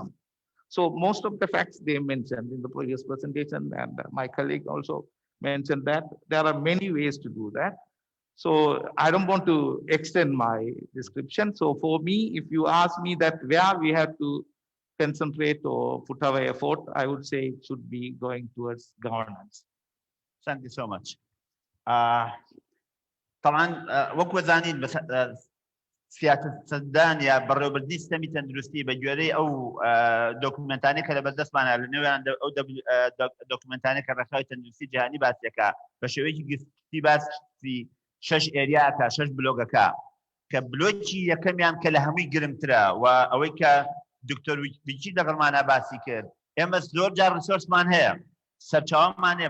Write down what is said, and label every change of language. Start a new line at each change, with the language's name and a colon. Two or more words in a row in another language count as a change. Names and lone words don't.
English: So most of the facts they mentioned in the previous presentation, and my colleague also mentioned that there are many ways to do that. So I don't want to extend my description. So for me, if you ask me that where we have to concentrate or put our effort, I would say it should be going towards governance. Thank you so much.
Central Kurdish: طبعا وكو زانين بس سیاست دانیا بەڕێوەبردنی سیستەمی تەندروستی بە گوێرەی ئەو دۆکومنتانەی کە لە بەردەستمانە لە نێوان ئەو دۆکومنتانەی کە ڕێکخراوی تەندروستی جیهانی باسیەکە بە شێوەیەکی گشتی باسی 6 ئێریاکە 6 بلۆگەکە کە بلۆکی یەکەمیان کە لە هەمووی گرنگترە و ئەوەی کە دکتۆر ویکی لەگەڵمانە باسی کرد ئێمە زۆر جار ریسۆرسمان هەیە سەرچاوەمان هەیە